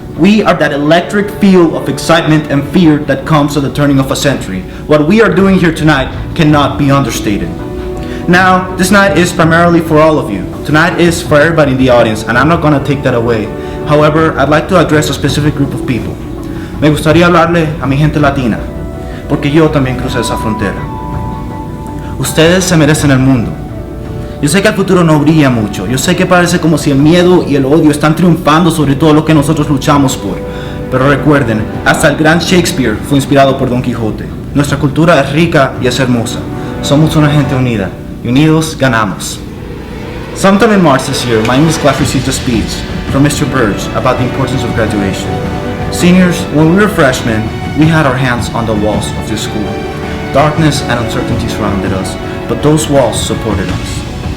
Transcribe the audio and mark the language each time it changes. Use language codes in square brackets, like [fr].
[en] We are that electric feel of excitement and fear that comes at the turning of a century. What we are doing here tonight cannot be understated. Now, this night is primarily for all of you. Tonight is for everybody in the audience, and I'm not going to take that away. However, I'd like to address a specific group of people. [es] Me gustaría hablarle a mi gente latina, porque yo también crucé esa frontera. Ustedes se merecen el mundo. Yo sé que el futuro no brilla mucho, yo sé que parece como si el miedo y el odio están triunfando sobre todo lo que nosotros luchamos por. Pero recuerden, hasta el gran Shakespeare fue inspirado por Don Quijote. Nuestra cultura es rica y es hermosa. Somos una gente unida, y unidos ganamos. [en] Sometime in March this year, my English class received a speech from Mr. Burge about the importance of graduation. Seniors, when we were freshmen, we had our hands on the walls of this school. Darkness and uncertainty surrounded us, but those walls supported us.